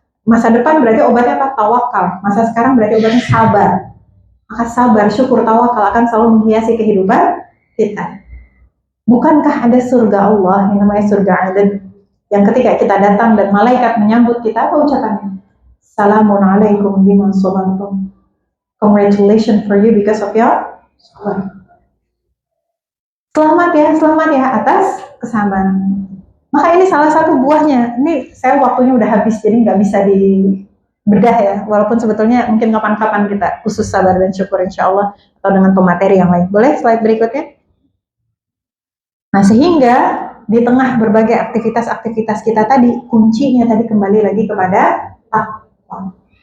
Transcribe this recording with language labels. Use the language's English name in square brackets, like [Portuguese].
[Indonesian] Masa depan berarti obatnya apa? Tawakal. Masa sekarang berarti obatnya sabar. Maka sabar, syukur, tawakal akan selalu menghiasi kehidupan kita. Bukankah ada surga Allah yang namanya surga Aden, yang ketika kita datang dan malaikat menyambut kita, apa ucapannya? [Arabic] Assalamun alaikum bima sabartum. [English] Congratulations for you because of your sabar. [Indonesian] Selamat ya atas kesabaran. Maka ini salah satu buahnya. Ini saya waktunya udah habis, jadi nggak bisa dibedah ya. Walaupun sebetulnya mungkin kapan-kapan kita khusus sabar dan syukur insya Allah, atau dengan pemateri yang lain. Boleh slide berikutnya? Nah, sehingga di tengah berbagai aktivitas-aktivitas kita tadi, kuncinya tadi kembali lagi kepada takwa.